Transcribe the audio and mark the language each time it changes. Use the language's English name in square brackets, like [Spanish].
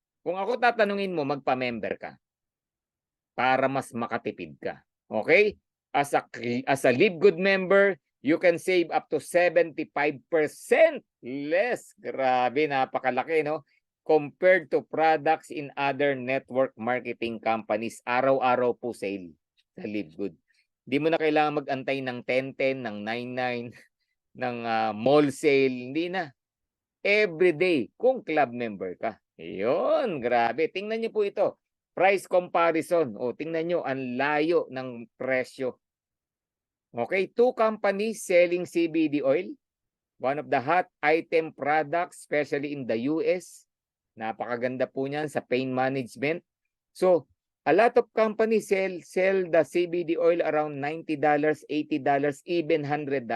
[Filipino] Kung ako tatanungin mo, magpa-member ka para mas makatipid ka. Okay? [English] As a Live Good member, you can save up to 75% less. [Filipino] Grabe, napakalaki, no? [English] Compared to products in other network marketing companies. [Filipino] Araw-araw po sale sa Live Good. Hindi mo na kailangan mag-antay ng 10-10, ng 9-9, ng mall sale. Hindi na. Everyday kung club member ka. Ayun, grabe. Tingnan niyo po ito. [English] Price comparison. [Filipino] O, tingnan nyo, ang layo ng presyo. [English] Okay, 2 companies selling CBD oil. One of the hot item products, especially in the US. [Filipino] Napakaganda po niyan sa pain management. [English] So, a lot of companies sell the CBD oil around $90, $80, even $100.